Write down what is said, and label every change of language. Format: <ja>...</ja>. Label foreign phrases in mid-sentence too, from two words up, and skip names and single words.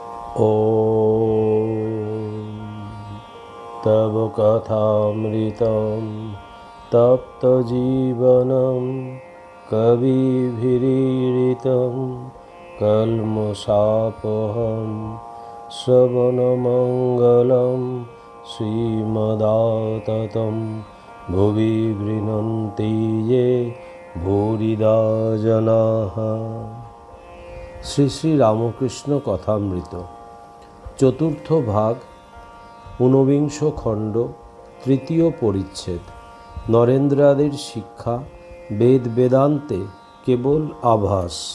<sa>ॐ तव कथामृतं तप्तजीवनं कविभिरीडितं कल्मषापहं श्रवणमङ्गलं श्रीमदाततं भुवि गृह्णन्ति ये भूरिदा जनाः।</sa> <bn>শ্রী শ্রী রামকৃষ্ণ কথামৃত চতুর্থ ভাগ, ঊনবিংশ খণ্ড, তৃতীয় পরিচ্ছেদ। নরেন্দ্রাদির শিক্ষা বেদ বেদান্তে কেবল আভাস।</bn>